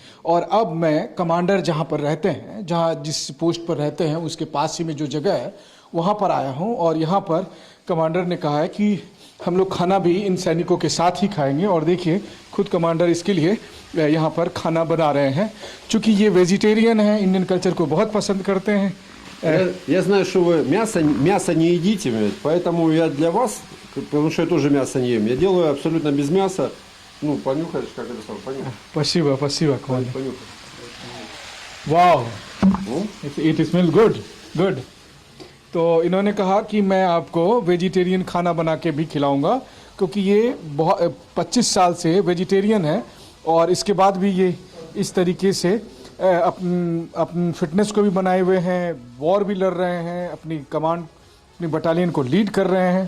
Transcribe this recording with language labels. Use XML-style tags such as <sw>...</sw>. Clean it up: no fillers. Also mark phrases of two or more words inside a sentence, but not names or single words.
<hi>और अब मैं कमांडर जहाँ पर रहते हैं, जहाँ जिस पोस्ट पर रहते हैं उसके पास ही में जो जगह है वहाँ पर आया हूँ। और यहाँ पर कमांडर ने कहा है कि हम लोग खाना भी इन सैनिकों के साथ ही खाएंगे। और देखिए खुद कमांडर इसके लिए यहाँ पर खाना बना रहे हैं। चूँकि ये वेजिटेरियन हैं,</hi> <en>Indian culture</en> <hi>को बहुत पसंद करते हैं।</hi> <ru>Я знаю, что вы мясо не едите, поэтому я для вас, потому что я тоже мясо не ем, я делаю абсолютно без мяса. Ну, понюхаешь, как это самое, понюхай. Спасибо, спасибо, Кваня. Понюхай.</ru> <en>वाह, it smell good good.</en> <hi>तो इन्होंने कहा कि मैं आपको वेजिटेरियन खाना बना के भी खिलाऊंगा, क्योंकि ये 25 साल से वेजिटेरियन है और इसके बाद भी ये इस तरीके से अपनी फिटनेस को भी बनाए हुए हैं, वॉर भी लड़ रहे हैं, अपनी कमांड, अपनी बटालियन को लीड कर रहे हैं।</hi>